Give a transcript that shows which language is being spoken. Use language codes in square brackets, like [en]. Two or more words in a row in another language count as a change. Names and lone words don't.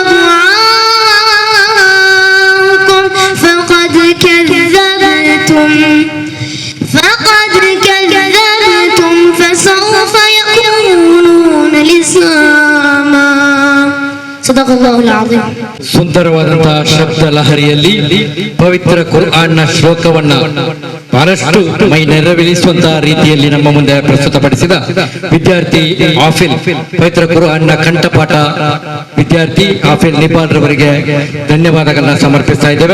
[ar] دعاؤكم فقد كذبتم فسوف يكونون لزاما صدق الله العظيم. [kn] ಸುಂದರವಾದಂತಹ ಶಬ್ದ ಲಹರಿಯಲ್ಲಿ ಪವಿತ್ರ ಕುರ್ಆನ್ನ ಶ್ಲೋಕವನ್ನ ಬಹಳಷ್ಟು ಮೈ ನೆರವೇರಿಸುವಂತಹ ರೀತಿಯಲ್ಲಿ ನಮ್ಮ ಮುಂದೆ ಪ್ರಸ್ತುತಪಡಿಸಿದ ವಿದ್ಯಾರ್ಥಿ ಆಫಿಲ್, ಪವಿತ್ರ ಕುರ್ಆನ್ನ ಕಂಠಪಾಠ ವಿದ್ಯಾರ್ಥಿ ಆಫಿಲ್ ನಿಪಾಲ್ ರವರಿಗೆ ಧನ್ಯವಾದಗಳನ್ನ ಸಮರ್ಪಿಸ್ತಾ ಇದ್ದೇವೆ.